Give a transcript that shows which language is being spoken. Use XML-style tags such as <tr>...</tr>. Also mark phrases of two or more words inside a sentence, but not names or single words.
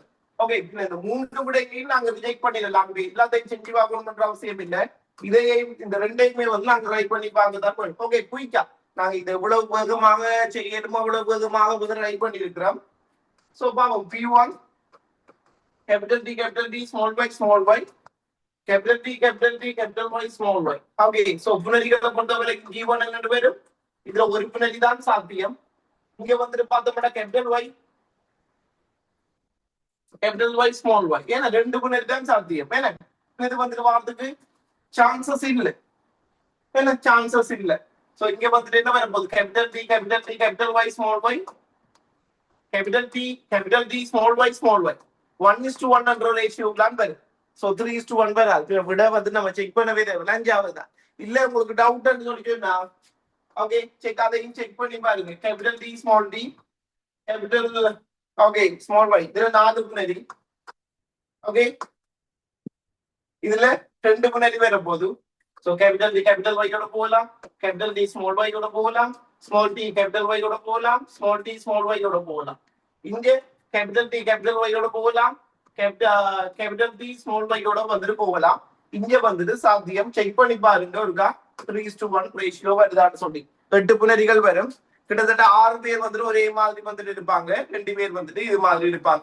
<ta>ஓகே, இந்த 3 விடைகளையும் நாங்க ரிஜெக்ட் பண்ணிடலாம். எல்லாத்தையும் செஞ்சு பார்க்கணும்ன்ற அவசியம் இல்லை. இதையும் இந்த 2யுமே வந்து நாங்க ட்ரை பண்ணி பார்க்கதான் வரும். ஓகே, குயிக்கா நாங்க இதை எவ்வளவு வேகமாக செய்யணுமோ அவ்வளவு வேகமாக ட்ரை பண்ணி இருக்கிறோம்.</ta> <en>சோ பாவம் P1 capital T capital T small y small y capital T capital T capital Y small y.</en> <ta>ஓகே, சோ புணரிகளை பொறுத்தவரை G1 என்னன்னு வரும்? இதுல ஒரு புணரி தான் சாத்தியம். இங்க வந்துட்டு பார்த்தோம்னா</ta> <en>capital Y small y.</en> <ta>ஏன்னா 2 புணரி தான் சாத்தியம். ஏன்னா இது வந்துட்டு வாரத்துக்கு சான்சஸ் இல்லை. ஏன்னா சான்சஸ் இல்லை. சோ இங்க வந்துட்டு என்ன வரப்போகுது?</ta> <en>capital T capital T capital Y small y capital T capital T small y small y 1:1</en> <ta>என்ற ரேஷியோ தான் வரும். சோ 3:1 வராது. விட வந்து நம்ம செக் பண்ணவே தேவையில்லை. 5வது தான். இல்ல உங்களுக்கு டவுட் சொல்லிக்கோன்னா ஓகே, செக் அதையும் செக் பண்ணி பாருங்க.</ta> <en>capital T small t capital okay small y.</en> <ta>இதுல 4 புணரி. ஓகே, இதுல 2 புணரி வர போகுது.</ta> <en>So capital D capital Y</en> <ta>யோட போகலாம்,</ta> <en>capital D small y</en> <ta>யோட போகலாம்,</ta> <en>small t capital Y</en> <ta>யோட போகலாம்,</ta> <en>small t small y</en> <ta>யோட போகலாம்.</ta> <en>இங்க capital T capital Y</en> <ta>யோட போகலாம்,</ta> <en>capital T small y</en> <ta>யோட வந்துட்டு போகலாம். இங்க வந்துட்டு சாத்தியம் செக் பண்ணி பாருங்க. ஒருக்கா 3:1 ரேஷியோ வருதான்னு சொல்லி 8 புணரிகள் வரும். கிட்டத்தட்ட 6 பேர் வந்துட்டு ஒரே மாதிரி வந்துட்டு இருப்பாங்க, 2 பேர் வந்துட்டு இது மாதிரி இருப்பாங்க.</ta>